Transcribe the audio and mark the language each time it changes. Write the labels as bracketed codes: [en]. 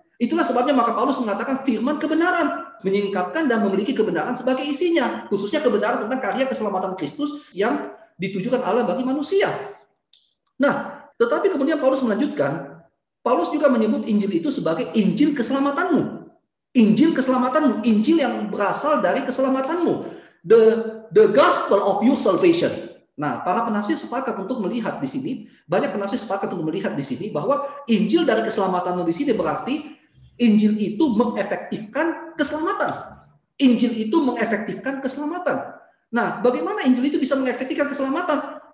[id] Itulah sebabnya maka Paulus mengatakan firman kebenaran, menyingkapkan dan memiliki kebenaran sebagai isinya, khususnya kebenaran tentang karya keselamatan Kristus yang ditujukan Allah bagi manusia. Nah, tetapi kemudian Paulus melanjutkan, Paulus juga menyebut Injil itu sebagai Injil keselamatanmu. Injil keselamatanmu, Injil yang berasal dari keselamatanmu. [en] The gospel of your salvation. [id] Nah, para penafsir sepakat untuk melihat di sini, banyak penafsir sepakat untuk melihat di sini bahwa Injil dari keselamatanmu di sini berarti Injil itu mengefektifkan keselamatan. Injil itu mengefektifkan keselamatan. Nah, bagaimana Injil itu bisa mengefektifkan keselamatan?